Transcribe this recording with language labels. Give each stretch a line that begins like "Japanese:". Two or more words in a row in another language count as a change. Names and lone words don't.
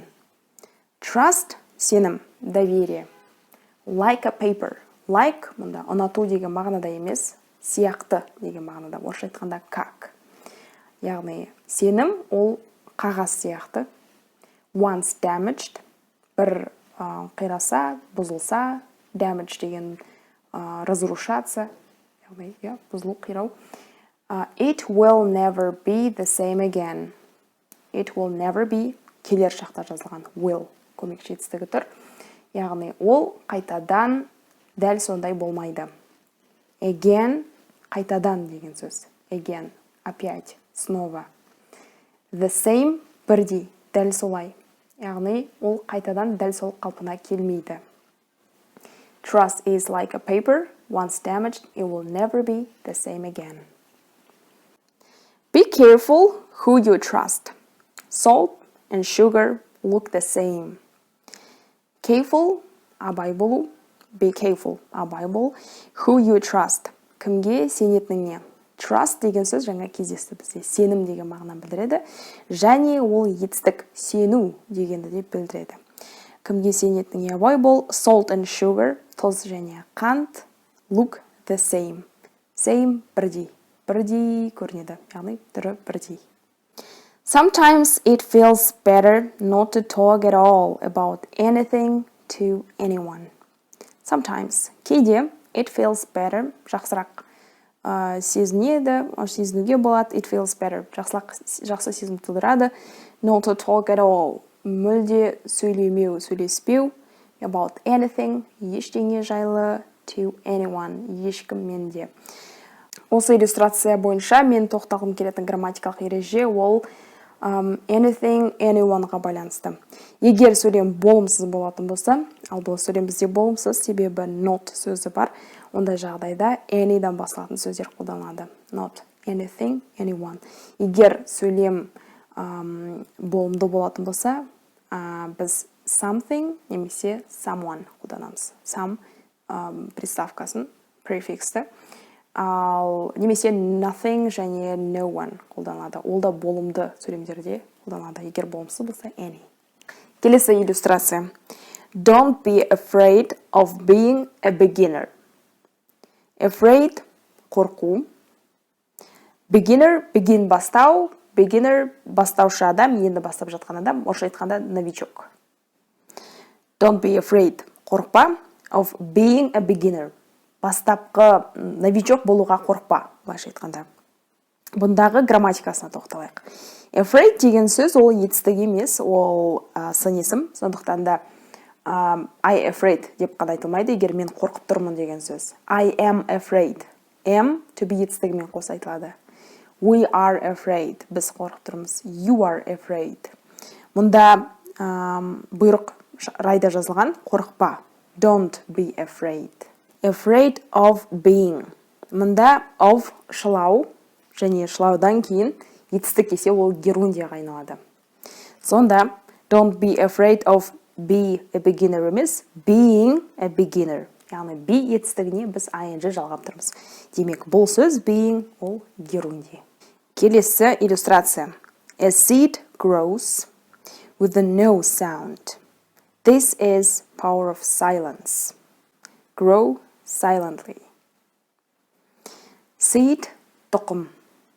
English: Trust –
Kazakh: сенім, доверие.
English: Like a paper. Like –
Kazakh: мұнда ұнату деген мағынада емес, сияқты деген мағынада. Орысша айтқанда как. Яғни, сенім ол қағаз сияқты.
English: Once damaged –
Kazakh: бір қираса, бұзылса, damage деген разрушаться, яғни, бұзылу, қирау.
English: It will never be the same again. It will never be
Kazakh: келер шақта жазылған will көмекші етістігі тұр. Яғни ол қайтадан дәл сондай болмайды. Again қайтадан деген сөз.
Russian: Again опять снова.
English: The same
Kazakh: бірдей дәл солай. Яғни ол қайтадан дәл сол қалпына келмейді.
English: Trust is like a paper. Once damaged, it will never be the same again. Be careful who you trust. Salt and sugar look the same. Careful,
Kazakh: абай болу.
English: Be careful,
Kazakh: абай бол.
English: Who you trust.
Kazakh: Кімге сенетініңе. Trust деген сөз жаңа кездесті бізде. Сенім деген мағынаны білдіреді. Және ол етістік сену дегенді де білдіреді. Кімге сенетініңе абай бол.
English: Salt and sugar,
Kazakh: тұз және қант,
English: look the same.
Kazakh: Same бірдей. Бірдей көрінеді. Яғни түрі бірдей.
English: Sometimes it feels better not to talk at all about anything to anyone. Sometimes. Кейде it feels better.
Kazakh: Жақсырақ сезінеді, сезінуге болады.
English: It feels better.
Kazakh: Жақсы сезім тудырады.
English: Not to talk at all.
Kazakh: Мүлде сөйлемеу, сөйлеспеу.
English: About anything.
Kazakh: Ештеңе жайлы.
English: To anyone.
Kazakh: Ешкіммен де. Осы иллюстрация бойынша мен тоқталғым келетін грамматикалық ереже ол anything, anyone-ға байланысты. Егер сөйлем болымсыз болатын болса, ал бұл сөйлем бізде болымсыз, себебі not сөзі бар, ондай жағдайда any'дан басылатын сөздер қолданылады.
English: Not, anything, anyone.
Kazakh: Егер сөйлем болымды болатын болса, біз something немесе someone қолданамыз. Some приставкасын, префиксті. Ал немесе nothing және
English: no one
Kazakh: қолданылады. Ол да болымды сөйлемдерде қолданылады. Егер болымсыз болса any. Келесі иллюстрация.
English: Don't be afraid of being a beginner. Afraid қорқу. Beginner, begin бастау.
Kazakh: Beginner бастаушы адам, енді бастап жатқан адам, орысша айтқанда новичок.
English: Don't be afraid қорқпа of being a beginner.
Kazakh: Бастапқы новичок болуға қорқпа, былайша айтқанда. Бұндағы грамматикасына тоқталайық. Afraid деген сөз ол етістік емес, ол сын есім. Сондықтан да
English: I afraid
Kazakh: деп қана айтылмайды, егер мен қорқып тұрмын деген сөз.
English: I am afraid. Am to be
Kazakh: етістігімен қоса айтылады.
English: We are afraid.
Kazakh: Біз қорқып тұрмыз.
English: You are afraid.
Kazakh: Мұнда бұйрық райда жазылған қорқпа.
English: Don't be afraid. Afraid of being.
Kazakh: Мұнда of шылау және шылаудан кейін етістік есе ол герундияға айналады. Сонда
English: don't be afraid of be a beginner
Kazakh: емес,
English: being a beginner.
Kazakh: Яғни be етістігіне біз ing жалғап тұрмыз. Демек, бұл сөз being ол герундия. Келесі иллюстрация.
English: A seed grows with a no sound. This is power of silence. Grow silently. Seed, тұқым.